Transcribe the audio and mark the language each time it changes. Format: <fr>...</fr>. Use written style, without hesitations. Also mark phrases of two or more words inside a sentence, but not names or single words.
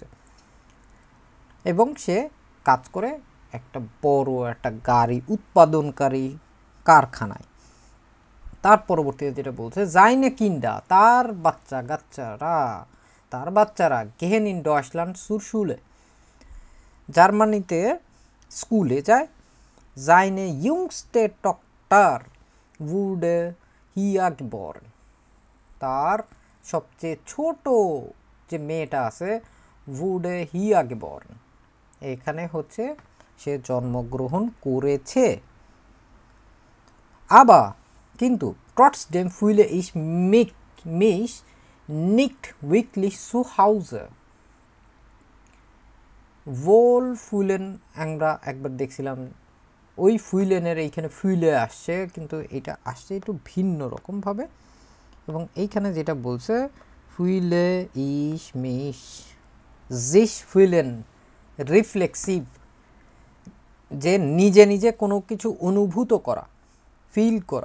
<bn>এবং সে কাজ করে একটা বড় একটা গাড়ি উৎপাদনকারী কারখানায়। তার পরবর্তীতে যেটা বলছে</bn> <de>seine Kinder,</de> <bn>তার বাচ্চারা</bn> <de>gehen in Deutschland zur Schule,</de> <bn>জার্মানিতে স্কুলে যায়।</bn> <de>Seine jüngste Tochter wurde hier geboren,</de> <bn>তার সবচেয়ে ছোট যে মেয়েটা আছে</bn> <de>wurde hier geboren,</de> <bn>এখানে সে জন্মগ্রহণ করেছে।</bn> <de>আবার কিন্তু trotzdem fühle ich mich nicht wirklich zu Hause. wohl fühlen</de> <bn>আমরা একবার দেখছিলাম, ওই ফুইলেনের এইখানে ফুইলে আসছে, কিন্তু এটা আসছে একটু ভিন্ন রকমভাবে। এবং এইখানে যেটা বলছে</bn> <de>fühle ich mich sich fühlen reflexiv,</de> <bn>যে নিজে নিজে কোনো কিছু অনুভূত করা, ফিল করা।</bn>